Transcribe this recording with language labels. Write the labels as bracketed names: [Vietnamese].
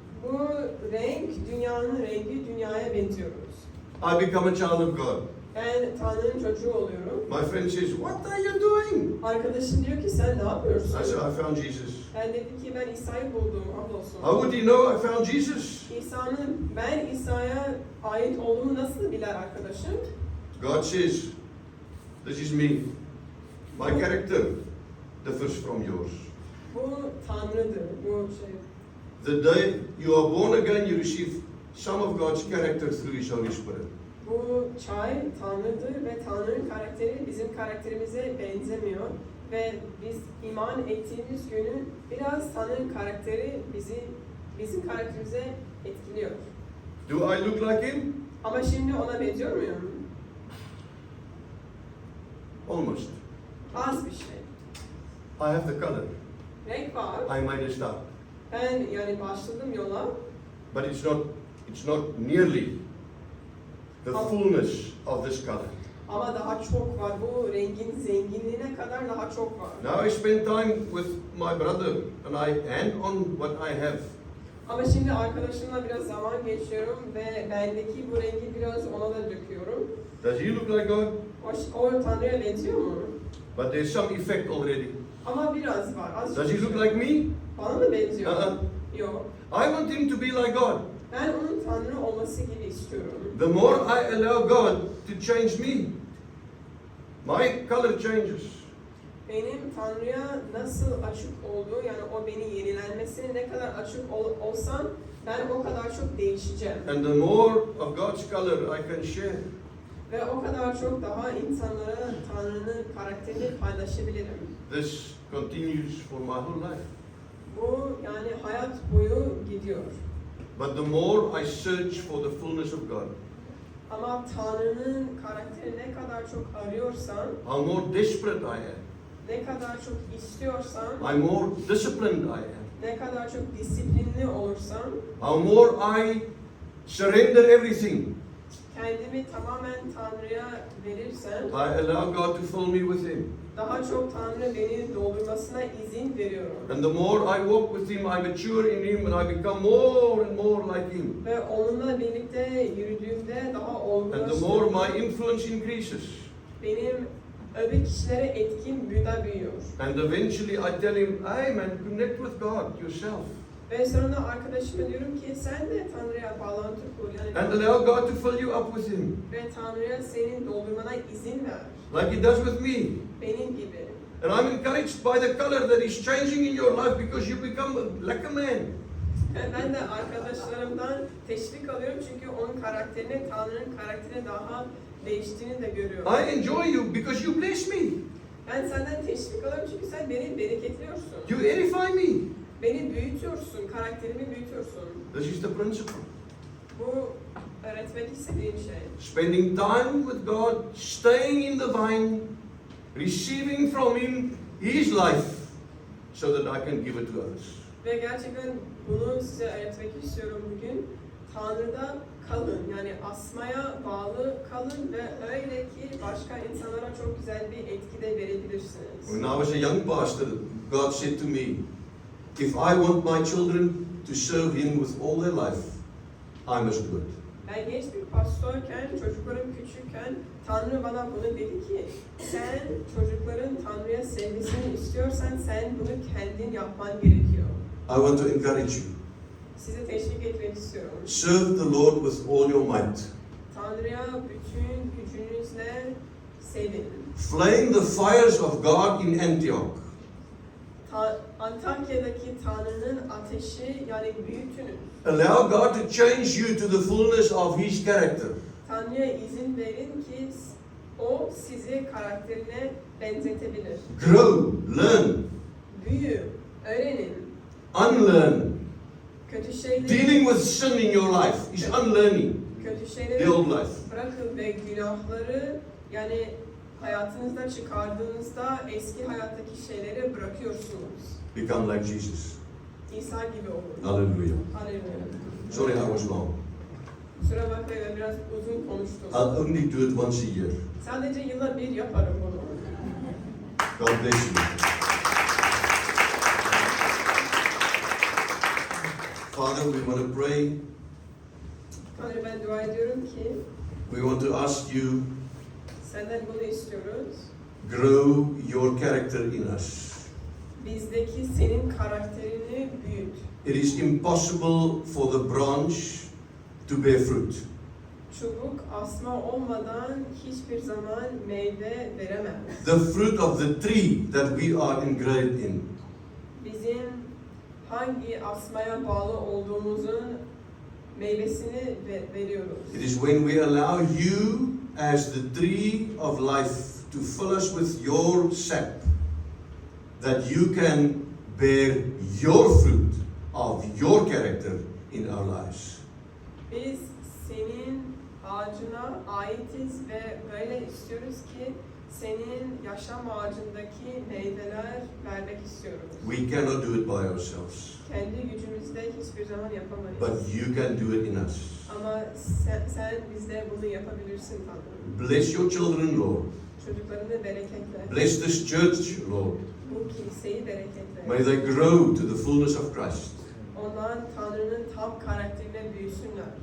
[Turkish] Bu renk dünyanın rengi, dünyaya benziyoruz. [English] I become a child of God. [Turkish] Ben Tanrı'nın çocuğu oluyorum. [English] My friend says, "What are you doing?" [Turkish] Arkadaşım diyor ki sen ne yapıyorsun? [English] I said, "I found Jesus." [Turkish] Ben dedim ki ben İsa'yı buldum, hamdolsun. [English] How would he know I found Jesus? [Turkish] Ben İsa'ya ait olduğumu nasıl biler arkadaşım? [English] God says, "This is me. My character differs from yours." [Turkish] Bu Tanrı'dır, bu şey. [English] The day you are born again, you receive some of God's character through His Holy Spirit. [Turkish] Bu çay Tanrı'dır ve Tanrı'nın karakteri bizim karakterimize benzemiyor. Ve biz iman ettiğimiz günü biraz Tanrı'nın karakteri bizim karakterimize etkiliyor. [English] Do I look like Him? [Turkish] Ama şimdi ona benziyor muyum? [English] Almost. [Turkish] Az bir şey. [English] I have the color. [Turkish] Renk var. [English] I made a start, [Turkish] Ben yani başladım yola. [English] but it's not nearly the fullness of this color. [Turkish] Ama daha çok var. Bu rengin zenginliğine kadar daha çok var. [English] Now I spend time with my brother, and I hand on what I have. [Turkish] Ama şimdi arkadaşımla biraz zaman geçiyorum ve bendeki bu rengi biraz ona da döküyorum. [English] Does he look like God? [Turkish] O Tanrı'ya benziyor mu? [English] But there's some effect already. [Turkish] Ama biraz var. Az [English] Does he [Turkish] bir [English] look like me? [Turkish] Bana mı benziyor? Yok. [English] I want him to be like God. [Turkish] Ben onun Tanrı olması gibi istiyorum. [English] The more I allow God to change me, my color changes. [Turkish] Benim Tanrı'ya nasıl açık olduğu, yani o beni yenilenmesine ne kadar açık olsam ben o kadar çok değişeceğim. [English] And the more of God's color I can share, [Turkish] Ve o kadar çok daha insanlara Tanrı'nın karakterini paylaşabilirim. [English] this continues for my whole life. [Turkish] Bu yani hayat boyu gidiyor. [English] But the more I search for the fullness of God, [Turkish] Ama Tanrı'nın karakteri ne kadar çok arıyorsan, [English] how more desperate I am, [Turkish] ne kadar çok istiyorsan, [English] how more disciplined I am, [Turkish] ne kadar çok disiplinli olursan, [English] how more I surrender everything, [Turkish] kendimi tamamen Tanrı'ya verirsen, [English] I allow God to fill me with Him. [Turkish] daha çok Tanrı beni doldurmasına izin veriyorum. [English] And the more I walk with Him, I mature in Him and I become more and more like Him. [Turkish] Ve onunla birlikte yürüdüğümde daha [English] And the [Turkish] olgunlaşıyorum. [English] more my influence increases. [Turkish] Benim öbür kişilere etkim büyüyor. [English] And eventually I tell him, hey man, connect with God yourself. [Turkish] Ve sonra arkadaşıma diyorum ki sen de Tanrı'ya bağlantı kur. Yani [English] And allow God to fill you up with Him. [Turkish] ve Tanrı'ya senin doldurmana izin ver. [English] Like He does with me. [Turkish] Benim gibi. [English] And I'm encouraged by the color that is changing in your life because you become like a man. [Turkish] Ben de arkadaşlarımdan teşvik alıyorum çünkü onun karakterini, Tanrı'nın karakterini daha değiştiğini de görüyorum. [English] I enjoy you because you bless me. [Turkish] Ben senden teşvik alıyorum çünkü sen beni bereketliyorsun. [English] You edify me. [Turkish] Beni büyütüyorsun, karakterimi büyütüyorsun. [English] This is the principle. [Turkish] Bu öğretmek istediğim şey. [English] Spending time with God, staying in the vine, receiving from Him His life so that I can give it to others. [Turkish] Ve gerçekten bunu size öğretmek istiyorum bugün. Tanrı'da kalın, yani asmaya bağlı kalın ve öyle ki başka insanlara çok güzel bir etki de verebilirsiniz. [English] When I was a young pastor, God said to me, if I want my children to serve Him with all their life, I must do it. [Turkish] Ben genç bir pastörken, çocuklarım küçükken Tanrı bana bunu dedi ki sen çocukların Tanrı'ya sevgisini istiyorsan sen bunu kendin yapman gerekiyor. [English] I want to encourage you. [Turkish] Sizi teşvik etmek istiyorum. [English] Serve the Lord with all your might. [Turkish] Tanrı'ya bütün gücünüzle sevin. [English] Flame the fires of God in Antioch. [Turkish] Antakya'daki Tanrı'nın ateşi, yani büyütünüz. [English] Allow God to change you to the fullness of His character. [Turkish] Tanrı'ya izin verin ki o sizi karakterine benzetebilir. [English] Grow, learn, [Turkish] Büyü, öğrenin. [English] unlearn. [Turkish] Kötü şeyleri, [English] Dealing with sin in your life is unlearning [Turkish] kötü [English] the [Turkish] şeyleri [English] old life. [Turkish] bırakın ve günahları, yani hayatınızda çıkardığınızda eski hayattaki şeyleri bırakıyorsunuz. [English] Become like Jesus. [Turkish] İsa gibi olun. Hallelujah. Hallelujah. [English] Sorry, I was long. [Turkish] Kusura bakmayın, ben biraz uzun konuştum. [English] I'll only do it once a year. [Turkish] Sadece yılda bir yaparım bunu. [English] God bless you. Father, we want to pray. [Turkish] Tanrı, ben dua ediyorum ki [English] We want to ask you, [Turkish] senden bunu istiyoruz. [English] grow your character in us. [Turkish] Bizdeki senin karakterini büyüt. [English] It is impossible for the branch to bear fruit. [Turkish] Çubuk asma olmadan hiçbir zaman meyve veremez. [English] The fruit of the tree that we are engraved in. [Turkish] Bizim hangi asmaya bağlı olduğumuzun meyvesini veriyoruz. [English] It is when we allow you as the tree of life to fill us with your sap that you can bear your fruit of your character in our lives. [Turkish] Biz senin ağacına aitiz ve böyle istiyoruz ki senin yaşam ağacındaki meyveler vermek istiyoruz. [English] We cannot do it by ourselves, [Turkish] Kendi gücümüzle hiçbir zaman yapamayız. [English] but you can do it in us. [Turkish] Ama sen bizde bunu yapabilirsin Tanrım. [English] Bless your children, Lord. [Turkish] Çocuklarını bereketle. [English] Bless this church, Lord. [Turkish] Bu kiliseyi bereketle. [English] May they grow to the fullness of Christ. [Turkish] Onlar Tanrı'nın tam karakterine büyüsünler.